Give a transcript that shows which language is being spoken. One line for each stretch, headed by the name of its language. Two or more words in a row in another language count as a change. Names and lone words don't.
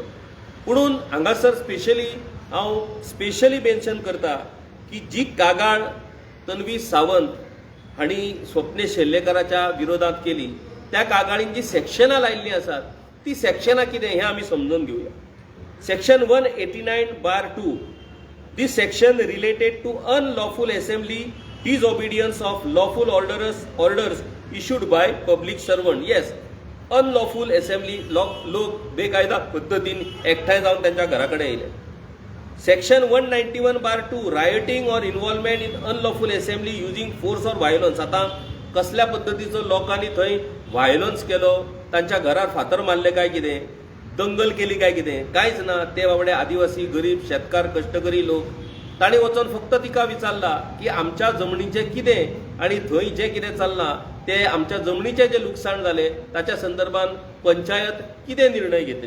Konkani: पुणून हांगासर हांव
English: specially mention
Konkani: करता की जी कागाळ तन्वी सावंत हांणी स्वप्नेश शेल्लेकाराच्या विरोधात केली त्या कागाळीन जी सेक्शनां लायिल्लीं आसात ती सेक्शनां कितें हें आमी समजून घेवया.
English: सेक्शन 189(2) This section related to unlawful assembly, disobedience of lawful orders issued by public servant. Yes, unlawful assembly
Konkani: लोक बेकायदा पद्धतीन एकठांय जावन त्यांच्या घरा कडेन येयले.
English: सेक्शन 191(2) rioting or involvement in unlawful assembly using force or violence.
Konkani: आता कसल्या पद्धतीचो लोकांनी थंय व्हायलन्स केलो, तांच्या घरार फातर मारले काय कितें, दंगल केली काय कितें, कांयच ना. ते बाबडे आदिवासी गरीब शेतकार कश्टकरी लोक तांणी वचून फक्त तिका विचारला की आमच्या जमनीचें कितें आनी थंय जें कितें चल्लां ते आमच्या जमनीचें जें लुकसाण जालें ताच्या संदर्भात पंचायत कितें निर्णय घेतली.